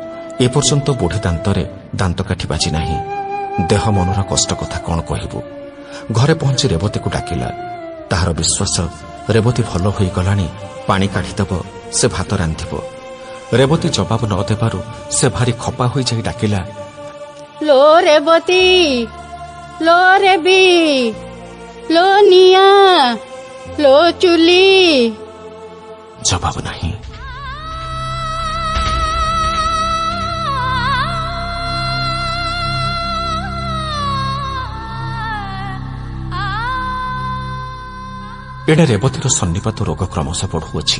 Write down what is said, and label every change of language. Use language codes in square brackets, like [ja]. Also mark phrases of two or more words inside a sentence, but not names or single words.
[or] ଏପର୍ଯ୍ୟନ୍ତ ବୁଢ଼ୀ ଦାନ୍ତରେ ଦାନ୍ତକାଠି ବାଜି ନାହିଁ। ଦେହ ମନର କଷ୍ଟ କଥା କ'ଣ କହିବୁ? ଘରେ ପହଞ୍ଚି ରେବତୀକୁ ଡାକିଲା। ତାହାର ବିଶ୍ୱାସ ରେବତୀ ଭଲ ହୋଇଗଲାଣି, ପାଣି କାଢ଼ିଦେବ, ସେ ଭାତ ରାନ୍ଧିବ। ରେବତୀ ଜବାବ ନ ଦେବାରୁ ସେ ଭାରି ଖପା ହୋଇଯାଇ ଡାକିଲା, ଲୋ ରେବତୀ, ଲୋ ରେବି, ଲୋ ନିଆ, ଲୋ ଚୁଲି। ଜବାବ ନାହିଁ। ଏଣେ ରେବତୀର ସନ୍ନିପାତ ରୋଗ କ୍ରମଶଃ ବଢ଼ୁଅଛି।